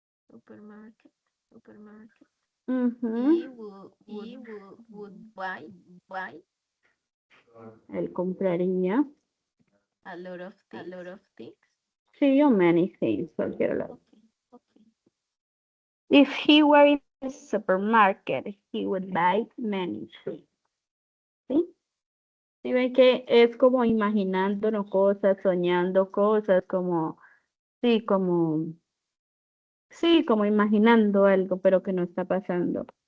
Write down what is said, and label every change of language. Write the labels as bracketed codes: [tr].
[en] Supermarket. Ujú, He would buy [es] él compraría. [en] a lot of things. [es] Sí, o [en] many things, [es] cualquier lado. [en] Okay. If he were in the supermarket, he would buy many things. [es] ¿Sí? ¿Sí ven que es como imaginándonos cosas, soñando cosas, como, sí, como imaginando algo, pero que no está pasando?